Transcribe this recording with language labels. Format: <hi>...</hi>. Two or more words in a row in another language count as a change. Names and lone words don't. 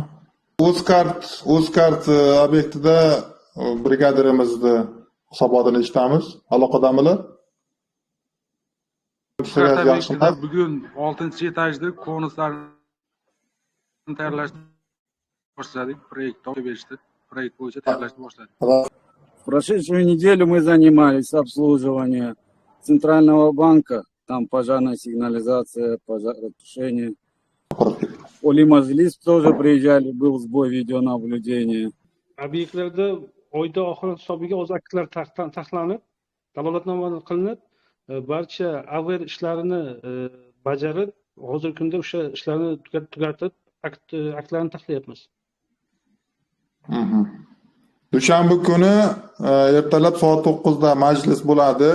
<uz>Uzkart obyektida brigadirimizni hisobotini eshitamiz. Aloqadamilar? Bugun 6-etajda konuslarni tayyorlashni boshladik. Proyekt topib berishdi. Proyekt bo'yicha tayyorlashni boshladik.</uz> <ru>В прошедшую неделю мы занимались обслуживанием Центрального банка. Там пожарная сигнализация, пожаротушение. Олимажлис тоже приезжали, был сбой видеонаблюдения.</ru> <uz>Obyektlarda oyda oxiri hisobiga o'z aktlar taxlanib, dalolatnoma qilinib, barcha aver ishlarini bajarib, hozirgi kunda o'sha ishlarni tugatib, aktlarni taxlayapmiz. Dushanba kuni ertalab soat 9 da majlis bo'ladi.</uz>